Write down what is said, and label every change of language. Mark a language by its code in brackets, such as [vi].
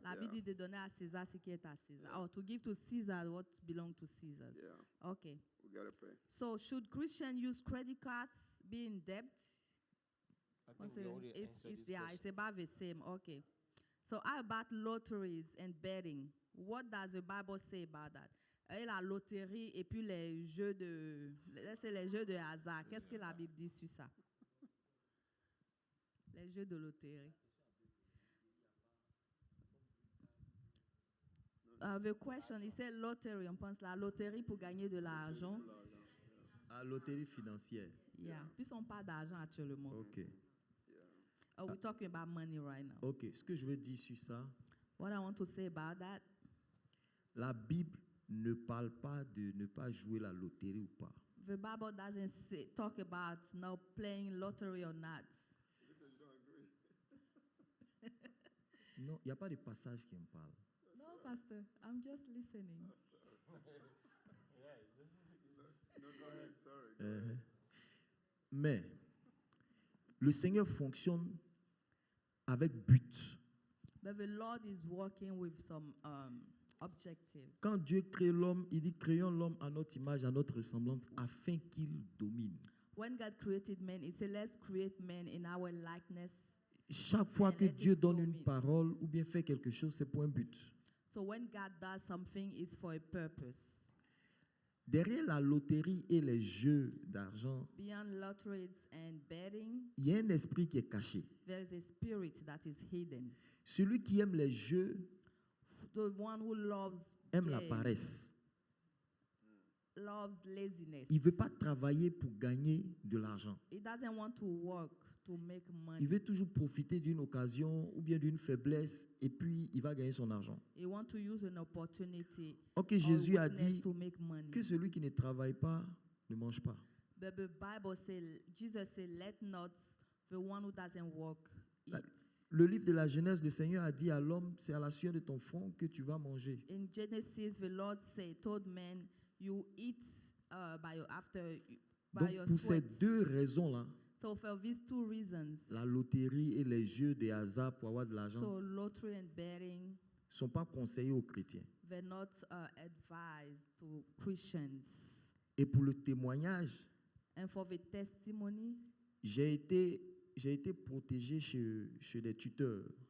[fr] La Bible dit de donner à César ce qui est à César. [en] Yeah. Or to give to Caesar what belongs to Caesar. Yeah, Okay. we got to pay. So should Christians use credit cards, be in debt? I think we already answered this Yeah, question. it's about the same. Okay. So how about lotteries and betting? What does the Bible say about that? [fr] Et la loterie et puis les jeux de, c'est les jeux de hasard. Qu'est-ce que la Bible dit sur ça? Les jeux de loterie. [en] The question, [fr] il c'est lottery. On pense la loterie pour gagner de l'argent. À loterie financière. [en] Yeah. [fr] Puis on parle d'argent actuellement. [en] OK. Oh, we're talking about money right now. [fr] OK. Ce que je veux dire sur ça, [en] What I want to say about that, [fr] la Bible ne parle pas de ne pas jouer la loterie ou pas. [en] The Bible doesn't talk about now playing lottery or not. [fr] Non, il n'y a pas de passage qui en parle. [en] No, Pastor, I'm just listening. No, go ahead. Sorry. Go Uh-huh. ahead. [fr] Mais le Seigneur fonctionne avec but. [en] But the Lord is working with some objectives. [fr] Quand Dieu crée l'homme, il dit créons l'homme à notre image, à notre ressemblance, afin qu'il domine. [en] When God created man, He said, let's create man in our likeness. [fr] Chaque fois que Dieu donne une parole ou bien fait quelque chose, c'est pour un but. [en] So when God does something, it's for a purpose. [fr] Derrière la loterie et les jeux d'argent, [en] Beyond lotteries and betting, [fr] il y a un esprit qui est caché. [en] there is a spirit that is hidden. [fr] Celui qui aime les jeux [en] The one who loves [fr] aime la [en] games, [fr] paresse. [en] loves laziness. [fr] Il ne veut pas travailler pour gagner de l'argent. [en] He doesn't want to work to make money. [fr] Il veut toujours profiter d'une occasion ou bien d'une faiblesse et puis il va gagner son argent. [en] He wants to use an opportunity Ok, or [fr] Jésus a [en] weakness [fr] dit [en] to make money. [fr] que celui qui ne travaille pas ne mange pas. [en] But the Bible says, Jesus said, let not the one who doesn't work eat. [fr] Le livre de la Genèse, le Seigneur a dit à l'homme, c'est à la sueur de ton front que tu vas manger. [en] In Genesis, the Lord told man, you eat by your, by [fr] Donc [en] your [fr] pour ces [en] sweat. [fr] deux raisons-là, [en] So for these two reasons, [fr] la loterie et les jeux de hasard pour avoir de l'argent [en] so lottery and betting, [fr] ne sont pas conseillés aux chrétiens. [en] they're not advised to Christians. [fr] Et pour le témoignage, [en] And for the testimony, [fr] j'ai été protégé chez des tuteurs.